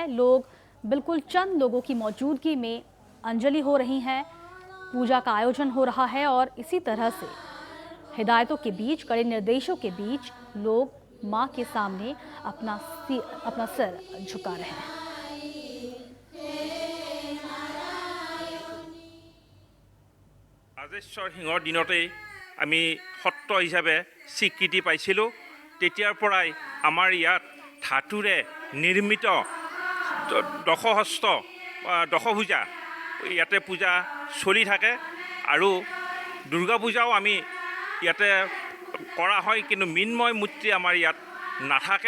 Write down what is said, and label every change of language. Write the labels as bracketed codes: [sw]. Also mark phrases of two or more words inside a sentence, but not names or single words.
[hi] लोग बिल्कुल चंद लोगों की मौजूदगी में अंजलि हो रही है। पूजा का आयोजन हो रहा है और इसी तरह से हिदायतों के बीच, कड़े निर्देशों के बीच लोग मां के सामने अपना सिर झुका रहे हैं। [as] ৰাজেশ্বৰ সিংহৰ দিনতেই আমি সত্ৰ হিচাপে স্বীকৃতি পাইছিলোঁ। তেতিয়াৰ পৰাই আমাৰ ইয়াত ধাতুৰে নিৰ্মিত দশভূজা ইয়াতে পূজা চলি থাকে আৰু দুৰ্গা পূজাও আমি ইয়াতে কৰা হয়, কিন্তু মৃন্ময় মূৰ্তি আমাৰ ইয়াত নাথাকে।